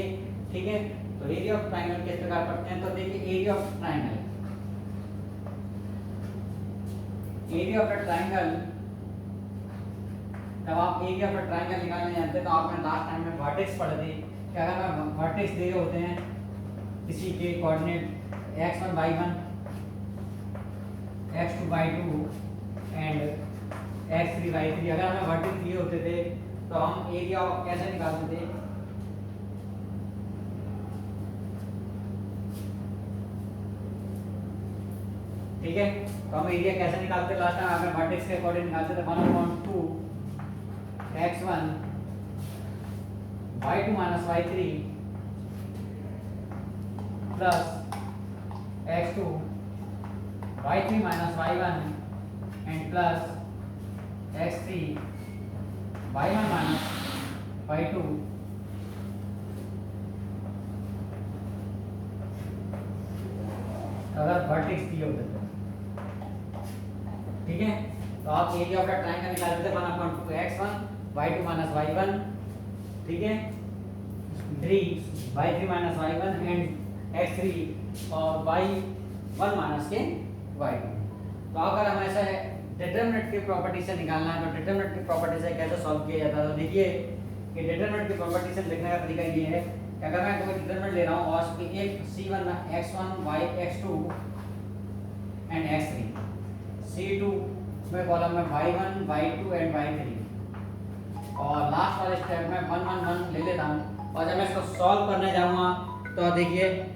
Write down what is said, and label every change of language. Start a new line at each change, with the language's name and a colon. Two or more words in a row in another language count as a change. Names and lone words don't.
Hindi: ठीक है, तो
English: area of triangle
Hindi: किस प्रकार पढ़ते हैं, तो देखिए
English: area of triangle, area of the triangle,
Hindi: जब आप
English: area of the triangle
Hindi: निकालने जानते हैं तो आपने
English: last time
Hindi: में वर्टेक्स पढ़े थे कि अगर वर्टेक्स दे रहे होते हैं किसी के कोऑर्डिनेट x1 y1 x2 y2 एंड x3 y3, अगर हमें वर्टेक्स दिए होते थे तो हम एरिया कैसे निकालते थे, ठीक है, तो हम एरिया कैसे निकालते हैं
English: last time,
Hindi: अगर वर्टेक्स के अकॉर्डिंग निकालते थे 1/2 x1
English: y2 minus y3 प्लस x2 y3 minus y1 and plus x3 y1 minus y2
Hindi: अगर वर्टेक्स दिए होते थे। ठीक है, तो आप
English: area of the triangle
Hindi: निकाल देते 1/2 x1 y2 minus y1, ठीक है, 3 y3 minus y1 and x3 और y1 minus के y2। तो अगर हम ऐसा डिटरमिनेंट की प्रॉपर्टी से निकालना है तो डिटरमिनेंट की प्रॉपर्टी से कैसे सॉल्व किया जाता है, तो देखिए कि डिटरमिनेंट की प्रॉपर्टी से लिखने का तरीका ये है कि अगर मैं कोई डिटरमिनेंट ले रहा हूं और उसकी एक c1 में x1 y x2 एंड x3, c2 में कॉलम में y1 y2 एंड y3, और लास्ट वाले स्टेप में 1 1 1 ले लेता हूं, और जब मैं इसको सॉल्व करने जाऊंगा तो देखिए,